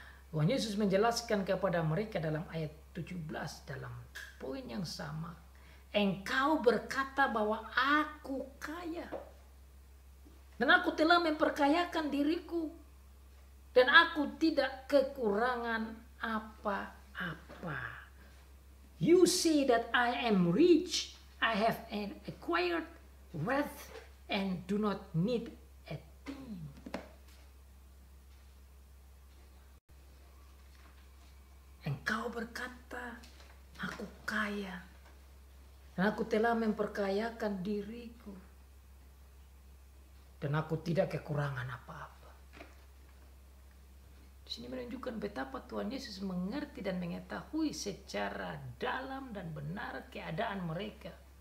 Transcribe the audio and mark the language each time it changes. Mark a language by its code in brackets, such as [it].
[id] Tuhan Yesus menjelaskan kepada mereka dalam ayat 17 dalam poin yang sama. Engkau berkata bahwa aku kaya. Dan aku telah memperkayakan diriku. Dan aku tidak kekurangan apa-apa. [en] You say that I am rich, I have acquired wealth and do not need a thing. [id] Engkau berkata, aku kaya. Dan aku telah memperkayakan diriku. Dan aku tidak kekurangan apa-apa. Di sini menunjukkan betapa Tuhan Yesus mengerti dan mengetahui secara dalam dan benar keadaan mereka.